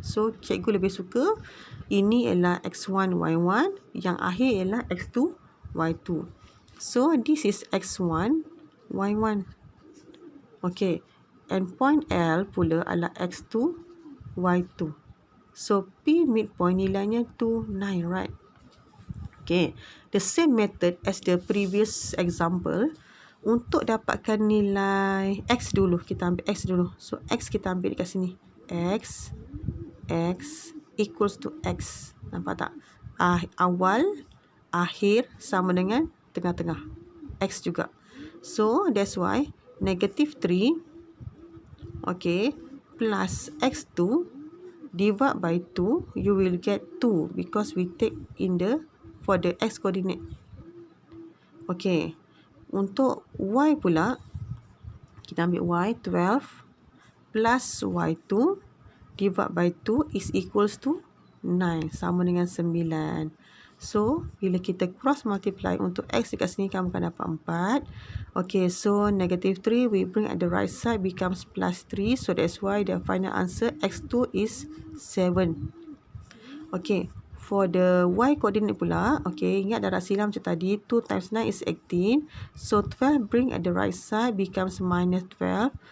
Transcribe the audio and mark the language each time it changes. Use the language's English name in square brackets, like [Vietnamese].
[Malay] So, cikgu lebih suka ini ialah X1, Y1. Yang akhir ialah X2, Y2. [English] So, this is X1, Y1. Okay. [Malay] And point L pula adalah X2, Y2. So, P midpoint nilainya 2, 9, right? Okay. [English] The same method as the previous example. [Malay] Untuk dapatkan nilai X dulu. Kita ambil X dulu. So, X kita ambil dekat sini. [English] X equals to X. [Malay] Nampak tak? Awal, akhir sama dengan tengah-tengah. X juga. [English] So, that's why negative 3, okay, plus X2 divide by 2, you will get 2 because we take in for the X coordinate. [Malay] Okay. Untuk Y pula, kita ambil Y, [English] 12 plus Y2 divide by 2 is equals to 9. [Malay] Sama dengan 9. So, bila kita cross multiply untuk X dekat sini, kamu akan dapat 4. [English] Okay, so negative 3 we bring at the right side becomes plus 3. So, that's why the final answer X2 is 7. Okay. For the Y coordinate pula, okay, [Malay] ingat darab silam macam tadi, [English] 2 times 9 is 18. So, 12 bring at the right side becomes minus 12.